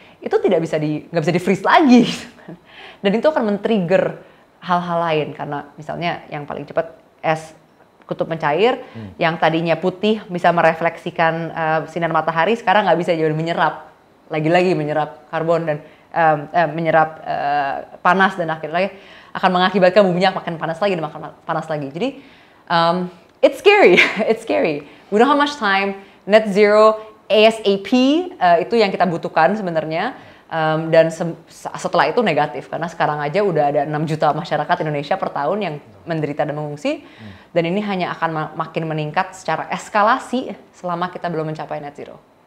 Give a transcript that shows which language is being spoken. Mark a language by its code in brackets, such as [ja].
[id] Itu nggak bisa di freeze lagi. Dan itu akan men-trigger hal-hal lain, karena misalnya yang paling cepat es kutub mencair, yang tadinya putih bisa merefleksikan sinar matahari, sekarang nggak bisa jadi menyerap, lagi-lagi menyerap karbon dan menyerap panas, dan akhirnya akan mengakibatkan buminya makin panas lagi dan makin panas lagi. [en] Jadi it's scary, it's scary. We don't have much time. [id] Net zero ASAP itu yang kita butuhkan sebenarnya. Dan setelah itu negatif, karena sekarang aja udah ada 6 juta masyarakat Indonesia per tahun yang menderita dan mengungsi, dan ini hanya akan makin meningkat secara eskalasi selama kita belum mencapai net zero.